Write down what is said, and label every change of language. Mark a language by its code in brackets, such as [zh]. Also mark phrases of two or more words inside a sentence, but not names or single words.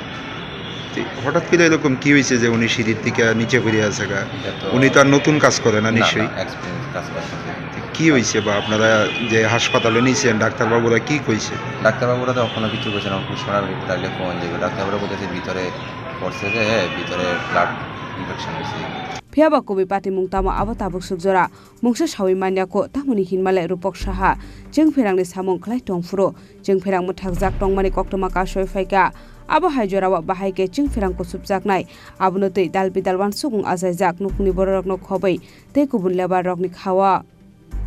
[bn] হঠাৎ করে এরকম কি হয়েছে যে উনি সিঁড়ির থেকে নিচে পড়ে আছে? উনি তো আর নতুন কাজ করে না নিশ্চয়ই? এক্সপিরিয়েন্স কাজ করছে। কি হয়েছে বা আপনারা যে হাসপাতালে নিয়েছেন ডাক্তারবাবুরা কি কইছে? ডাক্তারবাবুরা তো এখনো কিছু বলছে না। সোনার রিপোর্ট আসলে কোন যাবে ডাক্তারবাবুরা বলতেছে ভিতরে পড়ছে যে ভিতরে [en] blood infection [bn] হয়েছে। [trp] Phiaba Kobi Pati Mungtama Abatabuk Sukjora, Mungsa Shawi Manyako, Tamuni Hinmale Rupok Shaha, Jeng Ferang ni Samung Klai Tongfuro, Jeng Ferang Muthakzak Tongmani Koktomaka Shoi Faika, Abo Haijorawa Bahai Jeng Ferang ko subjak nai, Abunote Dalbi Dalwan Sugung Azajak Nukuni Borok no Khobai, Te Kubun Lebar Rokni Khawa.